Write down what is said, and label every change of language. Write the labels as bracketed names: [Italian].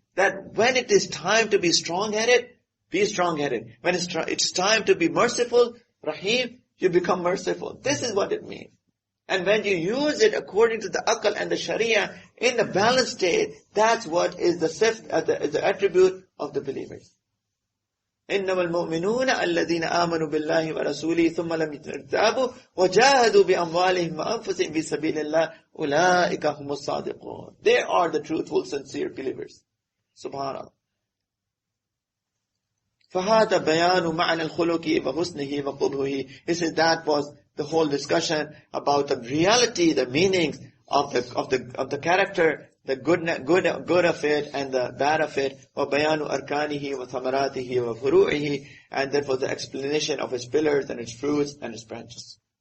[English] That when it is time to be strong-headed, be strong-headed. When it's time to be merciful, rahim, you become merciful. This is what it means. And when you use it according to the aql and the sharia in the balanced state, that's what is the attribute of the believers. [Arabic] إنما المؤمنون الذين آمنوا بالله ورسوله ثم لم يرتابوا وجاهدوا بأموالهم وأنفسهم في سبيل الله أولئك هم الصادقون. [English] They are the truthful, sincere believers. Subhanallah. [Arabic] فهذا بيان معنى الخلق وحسنه وقبحه. [English] He says that was the whole discussion about the reality, the meanings of the character, the good of it and the bad of it. [Arabic] وبيان أركانه وثمراته وفروعه, [English] and that was the explanation of its pillars and its fruits and its branches.